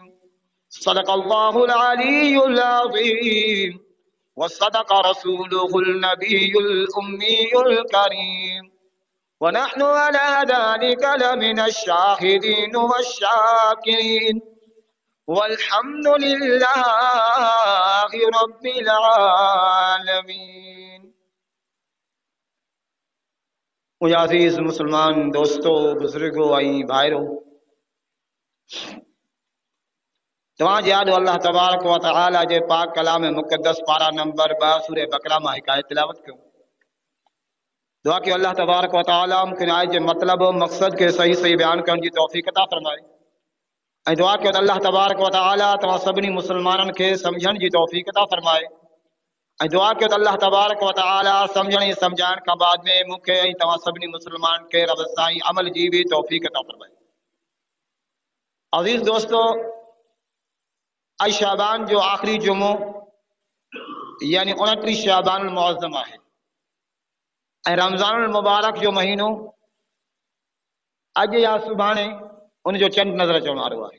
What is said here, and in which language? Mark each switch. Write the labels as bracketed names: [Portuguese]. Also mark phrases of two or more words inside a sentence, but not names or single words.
[Arabic] صدق الله العلي العظيم وصدق رسوله النبي الأمي الكريم ونحن على ذلك لمن الشاهدين والشاكرين والحمد لله رب العالمين. [Urdu] मुझे अजीज मुसलमान दोस्तों, बुजुर्गों, आई भाइयों, [Sindhi] तव्हांजे यादि [Arabic] الله تبارك وتعالى [Sindhi] जे पाक कलाम मुक़द्दस पारा नंबर 2 सूरह बकरा मां हिकु आयत तिलावत कयूं। दुआ कि [Arabic] الله تبارك وتعالى [Sindhi] मूंखे आयत जे मतिलब मक़सद के सही सही बयान करण जी तौफ़ीक़ अता फरमाए ऐं दुआ कयो त [Arabic] الله تبارك وتعالى [Sindhi] तव्हां सभिनी मुस्लमाननि खे सम्झण जी तौफ़ीक़ अता फरमाए ऐं दुआ कयो त [Arabic] الله تبارك وتعالى [Sindhi] सम्झण ऐं सम्झाइण खां बाद में मूंखे ऐं तव्हां सभिनी मुस्लमान खे रब साईं अमल जी भी तौफ़ीक़ अता फरमाए। अज़ीज़ दोस्तो, आज शाबान जो आखिरी जुमो यानी 29 शाबान मुअज़्ज़म है ऐं रमज़ान मुबारक जो महीनो अॼु या सुभाणे उनजो चंड नज़र अचण वारो आहे।